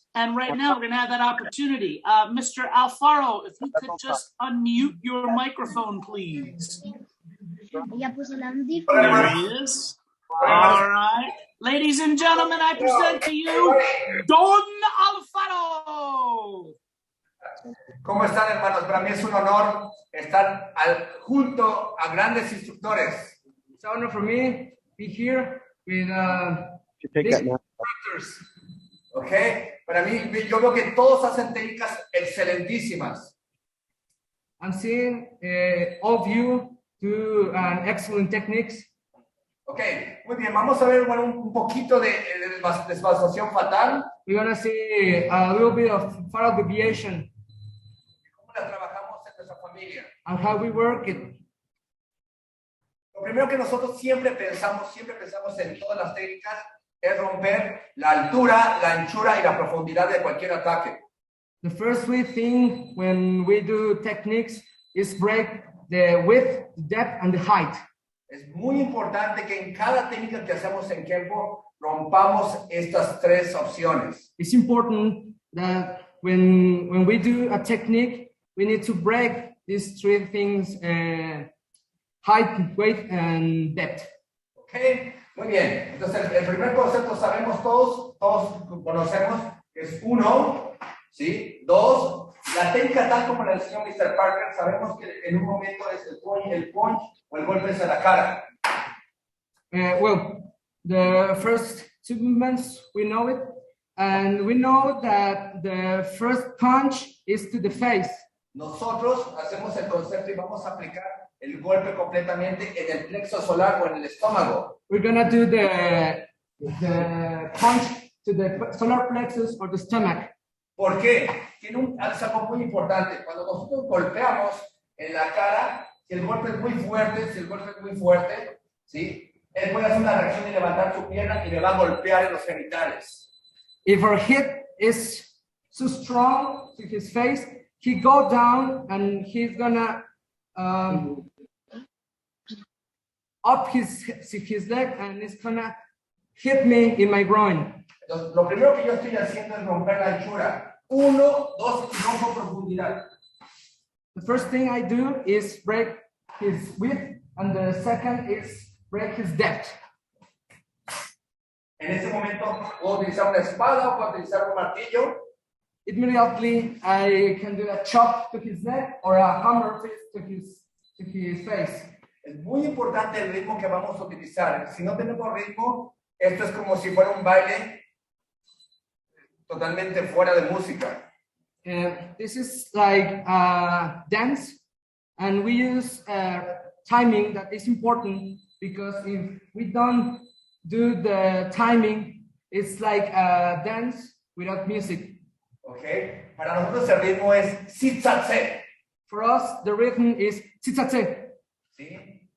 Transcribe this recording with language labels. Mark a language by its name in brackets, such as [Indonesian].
[English] And right now we're going to have that opportunity. Mr. Alfaro, if you could just unmute your microphone, please. There he is. All right. Ladies and gentlemen, I present to you Don Alfaro. [Spanish] ¿Cómo están, hermanos? Para mí es un honor estar junto a grandes instructores. [English] It's an honor for me to be here with these instructors. Okay? [Spanish] Para mí, yo veo que todos hacen técnicas excelentísimas. [English] I'm seeing all of you do excellent techniques. [Spanish] Ok, muy bien, vamos a ver un poquito de desvastación fatal. [English] We're going to see a little bit of fatal deviation. [Spanish] ¿Cómo la trabajamos en nuestra familia? [English] And how we work it. [Spanish] Lo primero que nosotros siempre pensamos en todas las técnicas es romper la altura, la anchura y la profundidad de cualquier ataque. [English] The first thing when we do techniques is break the width, depth, and the height. [Spanish] Es muy importante que en cada técnica que hacemos en Kenpo rompamos estas 3 opciones. [English] It's important that when we do a technique, we need to break these 3 things: height, weight, and depth. [Spanish] Okay, muy bien. Entonces el primer concepto sabemos todos conocemos, es 1, ¿sí? 2. La técnica tal como la enseñó Mr. Parker, sabemos que en un momento es el punch o el golpe hacia la cara. [English] Well, the first 2 movements, we know it. And we know that the first punch is to the face. [Spanish] Nosotros hacemos el concepto y vamos a aplicar el golpe completamente en el plexo solar o en el estómago. [English] We're going to do the punch to the solar plexus or the stomach. [Spanish] ¿Por qué? Es algo muy importante. Cuando nosotros golpeamos en la cara, si el golpe es muy fuerte, ¿sí? Él puede hacer una reacción y levantar su pierna y le va a golpear en los genitales. [English] If our hit is too strong to his face, he go down and he's gonna up his leg and it's gonna hit me in my groin. [Spanish] Entonces, lo primero que yo estoy haciendo es romper la anchura. 1, 2 y rompo profundidad. [English] The first thing I do is break his width, and the second is break his depth. [Spanish] En ese momento puedo utilizar una espada o puedo utilizar un martillo. [English] Immediately I can do a chop to his neck or a hammer fist to his face. [Spanish] Es muy importante el ritmo que vamos a utilizar. Si no tenemos ritmo, esto es como si fuera un baile totalmente fuera de música. [English] This is like a dance, and we use timing that is important, because if we don't do the timing, it's like a dance without music. [Spanish] Okay. Para nosotros el ritmo es zitzatze. [English] For us, the rhythm is zitzatze. [Spanish] ¿Sí?